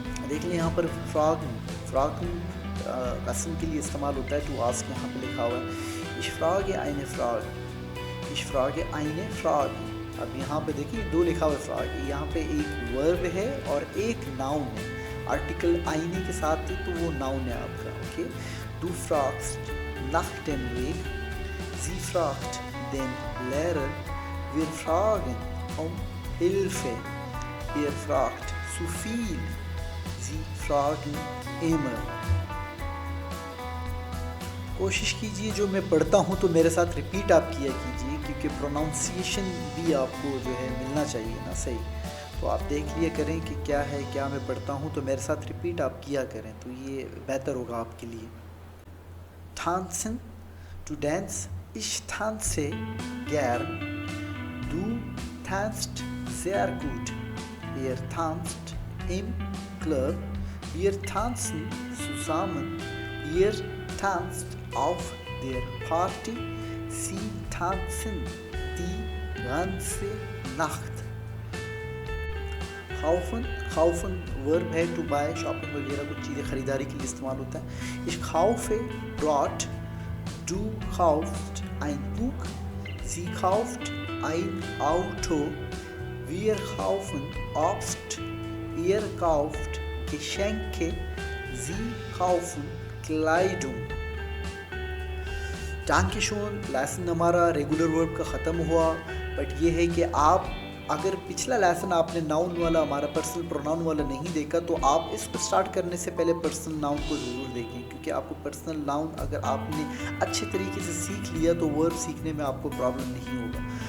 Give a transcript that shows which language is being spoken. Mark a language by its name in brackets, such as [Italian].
[Hindi] देख लें यहाँ पर फ्रागन कसम के लिए इस्तेमाल होता है, टू आस्क यहाँ पे लिखा हुआ है। [German] Ich frage eine Frage. Ich frage eine Frage. [Hindi] अब यहाँ पे देखिए दो लिखा हुआ है फ्राग, यहाँ पे एक वर्ब है और एक नाउन है, आर्टिकल आईने के साथ ही, तो वो नाउन है आपका। [German] ओके, du fragst nach dem Weg, sie fragt den Lehrer, wir fragen um Hilfe, er fragt zu viel, sie fragen immer। [Hindi] कोशिश कीजिए जो मैं पढ़ता हूँ तो मेरे साथ रिपीट आप किया कीजिए, क्योंकि प्रोनाउंसिएशन भी आपको जो है मिलना चाहिए ना, सही। तो आप देख लिया करें कि क्या है, क्या मैं पढ़ता हूँ, तो मेरे साथ रिपीट आप किया करें, तो ये बेहतर होगा आपके लिए। [German] tanzen, to dance, ich tanze gern, du tanzt sehr gut, er tanzt im Club, wir tanzen zusammen, ihr tanzt auf der Party, sie tanzen die ganze Nacht। [Hindi] kaufen verb है टू बाय, शॉपिंग वगैरह कुछ चीज़ें ख़रीदारी के लिए इस्तेमाल होता है। [German] Ich kaufe Brot, du kaufst ein Buch, sie kauft ein Auto, wir kaufen Obst, ihr kauft Geschenke, sie kaufen Kleidung। danke schön [Hindi] lesson हमारा रेगुलर वर्ब का ख़त्म हुआ, बट ये है कि आप अगर पिछला लेसन आपने नाउन वाला, हमारा पर्सनल प्रोनाउन वाला नहीं देखा, तो आप इसको स्टार्ट करने से पहले पर्सनल नाउन को ज़रूर देखें, क्योंकि आपको पर्सनल नाउन अगर आपने अच्छे तरीके से सीख लिया तो वर्ब सीखने में आपको प्रॉब्लम नहीं होगा।